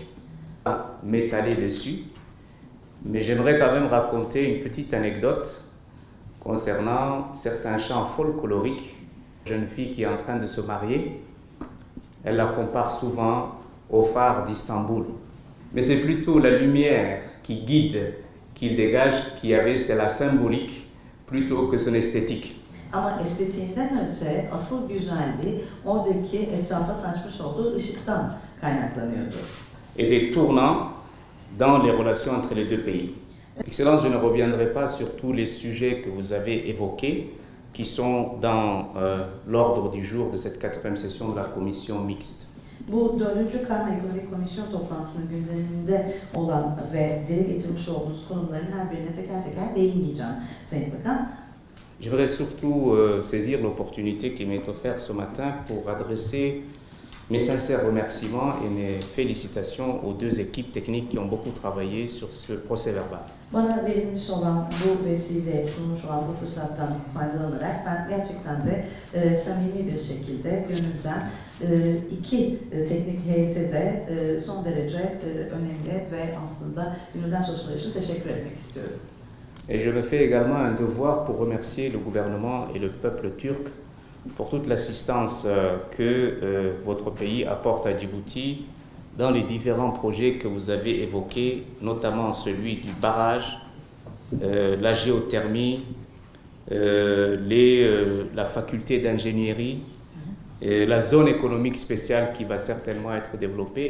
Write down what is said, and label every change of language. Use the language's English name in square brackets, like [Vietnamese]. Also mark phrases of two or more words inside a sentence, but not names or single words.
[French] M'étaler dessus, mais j'aimerais quand même raconter une petite anecdote concernant certains chants folkloriques. Une jeune fille qui est en train de se marier, elle la compare souvent au phare d'Istanbul. Mais c'est plutôt la lumière qui guide, qu'il dégage, c'est la symbolique, plutôt que son esthétique. [Turkish] Ama estetiğinden öte asıl güzelliği oradaki etrafa saçmış olduğu ışıktan kaynaklanıyordu. [French] Et des tournants dans les relations entre les deux pays. Excellence, je ne reviendrai pas sur tous les sujets que vous avez évoqués, qui sont dans l'ordre du jour de cette 4e session de la commission mixte. [Turkish] Bu 4. Karma Ekonomik Komisyon toplantısının gündeminde olan ve dile getirmiş olduğunuz konuların her birine teker teker değinmeyeceğim Sayın Bakan. [French] J'aimerais surtout saisir l'opportunité qui m'est offerte ce matin pour adresser mes sincères remerciements et mes félicitations aux deux équipes techniques qui ont beaucoup travaillé sur ce procès-verbal. [Turkish] Bana verilmiş olan bu vesile sunmuş olan bu fırsattan faydalanarak ben gerçekten de samimi bir şekilde gönülden iki teknik heyete de son derece önemli ve aslında gönülden çalışmaları için teşekkür etmek istiyorum. [French] Et je me fais également un devoir pour remercier le gouvernement et le peuple turc pour toute l'assistance que votre pays apporte à Djibouti dans les différents projets que vous avez évoqués, notamment celui du barrage, la géothermie, la faculté d'ingénierie, la zone économique spéciale qui va certainement être développée.